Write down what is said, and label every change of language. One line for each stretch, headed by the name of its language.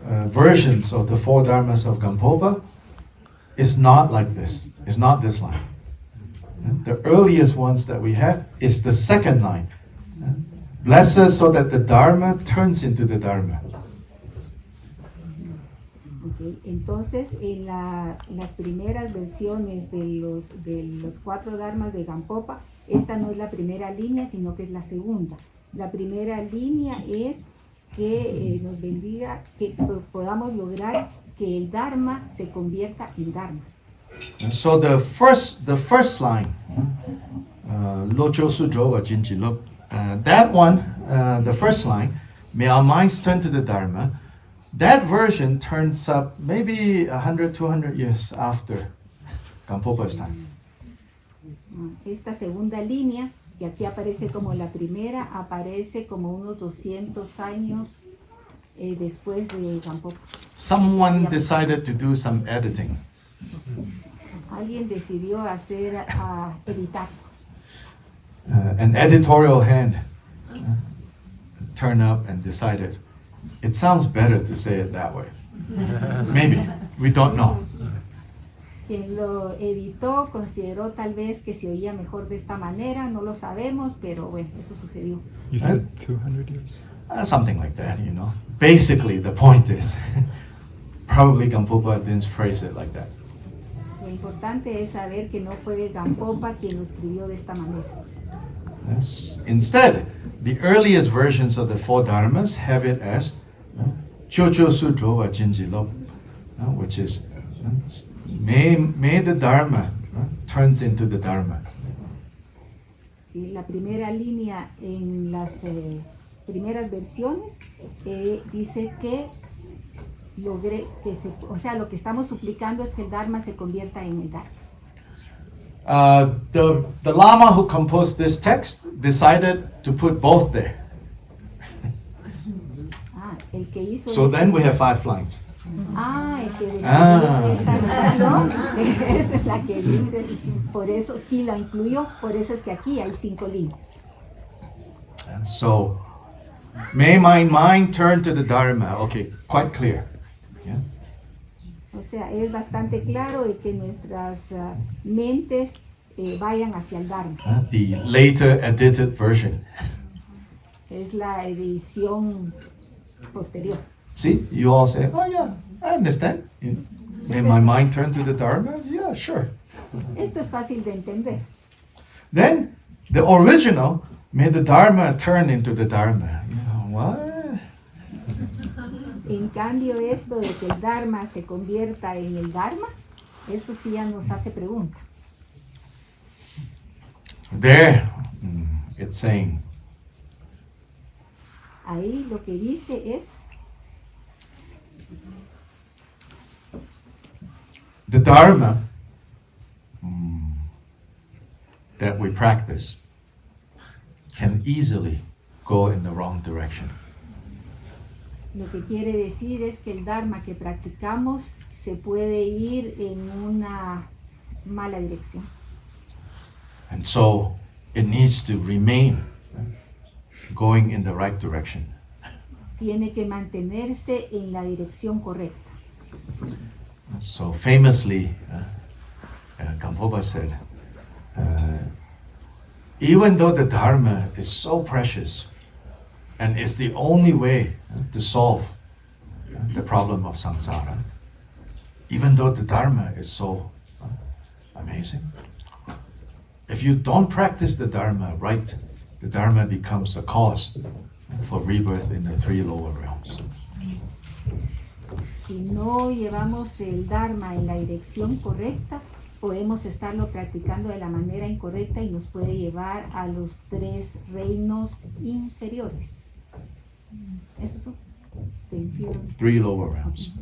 English: versions of the four dharmas of Gampopa is not like this. It's not this line. The earliest ones that we have is the second line. Bless us so that the dharma turns into the dharma. Okay.
Spanish: Entonces, en las primeras versiones de los cuatro dharmas de Gampopa, esta no es la primera línea, sino que es la segunda. La primera línea es que nos bendiga, que podamos lograr que el dharma se convierta en dharma.
English: So the first line, Locho Sudrova Jinjilop, that one, the first line, may our minds turn to the dharma. That version turns up maybe 100, 200 years after Gampopa's time.
Spanish: Esta segunda línea, que aquí aparece como la primera, aparece como unos 200 años después de Gampopa.
English: Someone decided to do some editing.
Spanish: Alguien decidió hacer, editar.
English: An editorial hand turned up and decided, it sounds better to say it that way. Maybe, we don't know.
Spanish: Quien lo editó consideró tal vez que se oía mejor de esta manera, no lo sabemos, pero bueno, eso sucedió.
English: You said 200 years? Something like that, you know. Basically, the point is, probably Gampopa didn't phrase it like that.
Spanish: Lo importante es saber que no fue Gampopa quien lo escribió de esta manera.
English: Yes. Instead, the earliest versions of the four dharmas have it as Chocho Sudrova Jinjilop, which is may the dharma turns into the dharma.
Spanish: Sí, la primera línea en las primeras versiones dice que logré que o sea, lo que estamos suplicando es que el dharma se convierta en el dharma.
English: The Lama who composed this text decided to put both there.
Spanish: El que hizo
English: So then we have 5 lines.
Spanish: El que decidió esta versión es la que dice, por eso sí la incluyó, por eso es que aquí hay 5 líneas.
English: And so, may my mind turn to the dharma. Okay, quite clear. Yeah.
Spanish: O sea, es bastante claro de que nuestras mentes vayan hacia el dharma.
English: The later edited version.
Spanish: Es la edición posterior.
English: See, you all say, oh yeah, I understand. May my mind turn to the dharma? Yeah, sure.
Spanish: Esto es fácil de entender.
English: Then, the original, may the dharma turn into the dharma. You know, what?
Spanish: En cambio, esto de que el dharma se convierta en el dharma, eso sí ya nos hace pregunta.
English: There, it's saying,
Spanish: Ahí lo que dice es,
English: the dharma that we practice can easily go in the wrong direction.
Spanish: lo que quiere decir es que el dharma que practicamos se puede ir en una mala dirección.
English: And so it needs to remain going in the right direction.
Spanish: Tiene que mantenerse en la dirección correcta.
English: So famously, Gampopa said, even though the dharma is so precious and is the only way to solve the problem of samsara, even though the dharma is so amazing, if you don't practice the dharma right, the dharma becomes a cause for rebirth in the 3 lower realms.
Spanish: Si no llevamos el dharma en la dirección correcta, podemos estarlo practicando de la manera incorrecta y nos puede llevar a los 3 reinos inferiores. Esos son
English: the inferior. 3 lower realms.